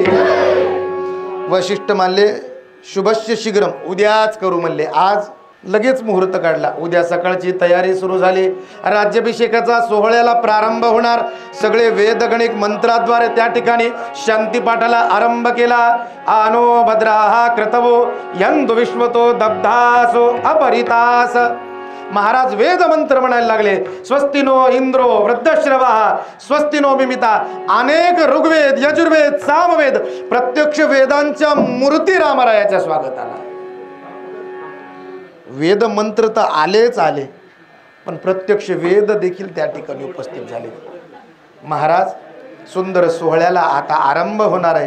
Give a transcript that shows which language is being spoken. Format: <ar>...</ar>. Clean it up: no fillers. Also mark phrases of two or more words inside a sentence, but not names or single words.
<mr>वशिष्ठ म्हणले</mr> <sa>शुभस्य शीघ्रम,</sa> <mr>उद्याच करू म्हणले. आज लगेच मुहूर्त काढला. उद्या सकाळची तयारी सुरू झाली. राज्याभिषेकाचा सोहळ्याला प्रारंभ होणार. सगळे वेदगणिक मंत्राद्वारे त्या ठिकाणी शांतीपाठाला आरंभ केला.</mr> <sa>आनो भद्राहा क्रतवो यंदु विश्वतो दब्धासो अपरितास.</sa> <mr>महाराज वेद मंत्र म्हणायला लागले.</mr> <sa>स्वस्तिनो इंद्रो वृद्धश्रवा, स्वस्तिनो मिमिता.</sa> <mr>अनेक ऋग्वेद, यजुर्वेद, सामवेद, प्रत्यक्ष वेदांच्या मूर्ती रामरायाच्या स्वागताला. वेद मंत्र तर आलेच आले, पण प्रत्यक्ष वेद देखील त्या ठिकाणी उपस्थित झाले. महाराज सुंदर सोहळ्याला आता आरंभ होणार आहे.</mr>